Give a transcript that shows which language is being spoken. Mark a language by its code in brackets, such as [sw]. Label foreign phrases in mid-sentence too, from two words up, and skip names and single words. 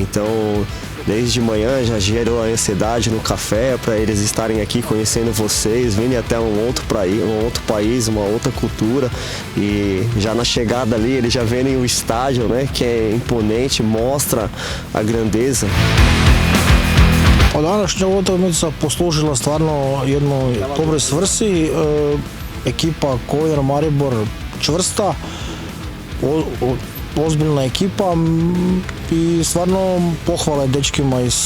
[pt] Então, desde de manhã já gerou a ansiedade no café para eles estarem aqui conhecendo vocês, virem até um outro país, uma outra cultura, e já na chegada ali eles já verem o estádio, né, que é imponente, mostra a grandeza. [hr] Današnja utakmica poslužila stvarno jednoj dobroj svrsi. Ekipa Kovina Maribor čvrsta, ozbiljna ekipa i stvarno pohvale dečkima iz